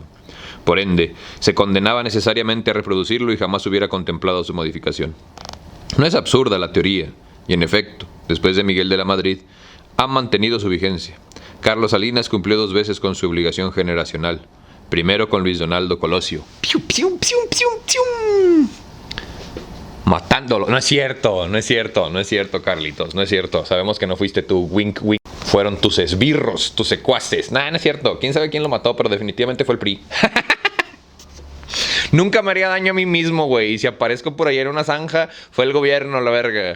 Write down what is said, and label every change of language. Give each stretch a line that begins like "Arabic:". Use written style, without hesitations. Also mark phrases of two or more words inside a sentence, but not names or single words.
Spanish: Por ende, se condenaba necesariamente a reproducirlo y jamás hubiera contemplado su modificación. No es absurda la teoría, y en efecto, después de Miguel de la Madrid, ha mantenido su vigencia. Carlos Salinas cumplió 2 veces con su obligación generacional. Primero con Luis Donaldo Colosio. ¡Pium, pium, pium, pium, pium! Matándolo. No es cierto, Carlitos. No es cierto. Sabemos que no fuiste tú.
English: Wink, wink.
Spanish: Fueron tus esbirros, tus secuaces. Nah, no es cierto. Quién sabe quién lo mató, pero definitivamente fue el PRI. Nunca me haría daño a mí mismo, güey. Y si aparezco por ahí en una zanja, fue el gobierno, la verga.